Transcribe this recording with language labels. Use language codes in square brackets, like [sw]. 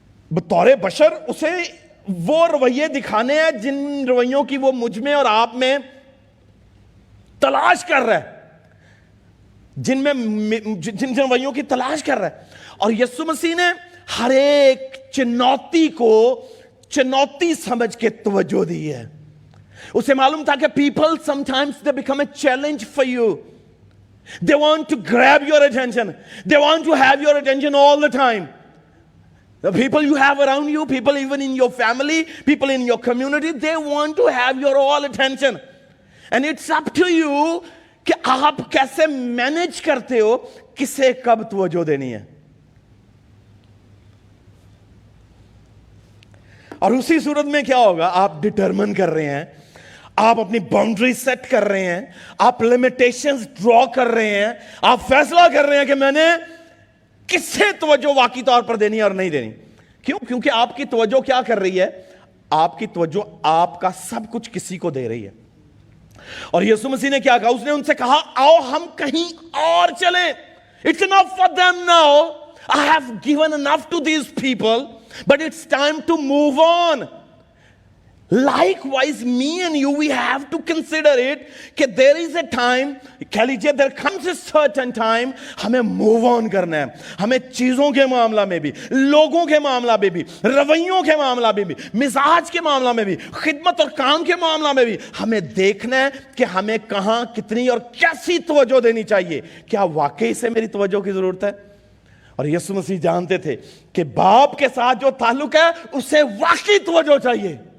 [ur] بطور بشر اسے وہ رویے دکھانے ہیں جن رویوں کی وہ مجھ میں اور آپ میں تلاش کر رہا ہے, جن رویوں کی تلاش کر رہا ہے. اور یسوع مسیح نے ہر ایک چنوتی کو چنوتی سمجھ کے توجہ دی ہے. اسے معلوم تھا کہ [en] people sometimes they become a challenge for you. They want to grab your attention. They want to have your attention all the time. The people you have around you, people even in your family, people in your community, they want to have your all attention. And it's up to you [ur] کہ آپ کیسے manage کرتے ہو کسے کب توجہ دینی ہے. اور اسی صورت میں کیا ہوگا, آپ ڈٹرمن کر رہے ہیں, آپ اپنی باؤنڈری سیٹ کر رہے ہیں, آپ لمیٹیشنز ڈرا کر رہے ہیں, آپ فیصلہ کر رہے ہیں کہ میں نے کس سے توجہ واقعی طور پر دینی ہے اور نہیں دینی. کیوں؟ کیونکہ آپ کی توجہ کیا کر رہی ہے, آپ کی توجہ آپ کا سب کچھ کسی کو دے رہی ہے. اور یسوع مسیح نے کیا کہا, اس نے ان سے کہا آؤ ہم کہیں اور چلیں. [en] It's enough for them now. I have given enough to these people, but it's time to move on. Likewise, me and you, we have to consider it کہ there is a time, [ur] کہہ لیجیے [en] there comes a certain time, ہمیں move on [ur] کرنا ہے. ہمیں چیزوں کے معاملہ میں بھی, لوگوں کے معاملہ میں بھی, رویوں کے معاملہ میں بھی, مزاج کے معاملہ میں بھی, خدمت اور کام کے معاملہ میں بھی ہمیں دیکھنا ہے کہ ہمیں کہاں کتنی اور کیسی توجہ دینی چاہیے. کیا واقعی سے میری توجہ کی ضرورت ہے؟ اور یسوع مسیح جانتے تھے کہ باپ کے ساتھ جو تعلق ہے اسے واقعی توجہ چاہیے.